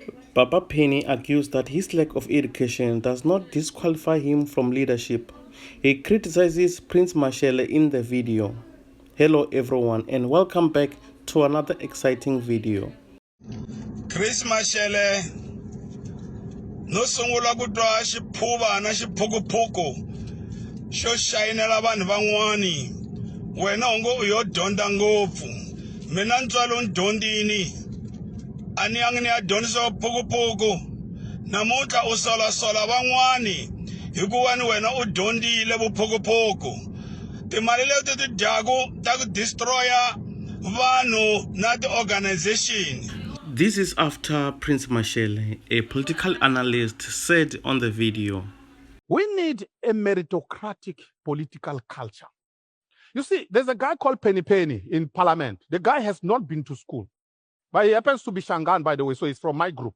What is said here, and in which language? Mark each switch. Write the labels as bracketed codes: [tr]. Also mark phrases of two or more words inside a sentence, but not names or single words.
[en] Papa Penny argues that his lack of education does not disqualify him from leadership. He criticizes Prince Mashele in the video. Hello everyone and welcome back to another exciting video. [ts] Chris Mashele no sungula ku twa xiphuva na xiphukuphuku xo xayinela vanhu van'wani wena u ngo u yo dyondza ngopfu mina ntswalo ni dyondzini a ni yangi ni ya dyondzisa phukuphuku namuntlha u solasola van'wani hikuva ni wena u dyondzile vuphukuphuku timali leti ti dyaku ta ku destroya vanhu na ti-organization. [en] This is after Prince Mashele, a political analyst, said on the video, "We need a meritocratic political culture." You see, there's a guy called Penny Penny in parliament. The guy has not been to school, but he happens to be Shangaan, by the way, so he's from my group.